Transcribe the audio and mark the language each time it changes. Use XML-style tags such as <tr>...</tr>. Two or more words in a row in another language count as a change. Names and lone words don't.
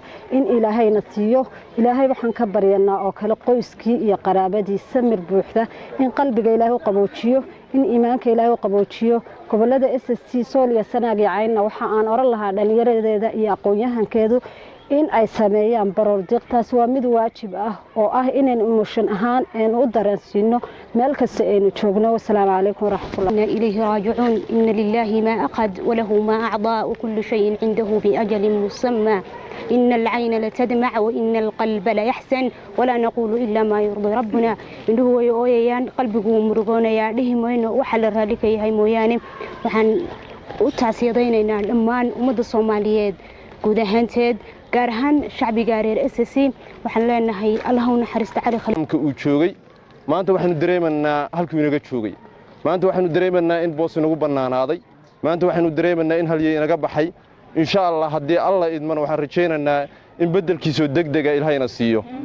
<so>in ilaahayna siiyo ilaahay waxaan ka baryanaa oo kale qoyskii iyo qaraabadii samir buuxda in qalbiga ilaahay u qaboojiyo in iimaanka ilaahay u qaboojiyo gobolada SSC Sool iyo Sanaag iyo Cayn waxa aan oran lahaa dhalinyaradeeda iyo aqoonyahankeedu in ay sameeyaan baroordiiqtaas waa mid waajib ah oo ah inaan emotion ahaan aan u dareensiino meel kasta aynu joogno</so> <ar>والسلام عليكم ورحمة الله إليه راجعون إن لله ما أخذ وله ما أعطى وكل شيء عنده بأجل مسمى إن العين لتدمع وإن القلب ليحزن ولا نقول إلا ما يرضي ربنا</ar> <so>indhuhu way ooyayaan qalbigu murugoonaya dhihimayno waxa la raali ka yahay mooyaane waxaan u taasiyadaynaynaa dhammaan ummadda Soomaaliyeed guud ahaanteed gaar ahaan shacbiga reer SSC waxaan leenahay Allah u naxariisto Cali Khaliif uu joogay maanta waxaanu dareemanaa halkii inaga joogay maanta waxaanu dareemanaa in boos inagu banaanaaday maanta waxaanu dareemanaa in halyeey inaga baxay</so> <ar>إن شاء الله</ar> <so>hadii Allah idman waxaan rajaynaynaa in bedelkiisa degdega Ilaahayna siiyo</so>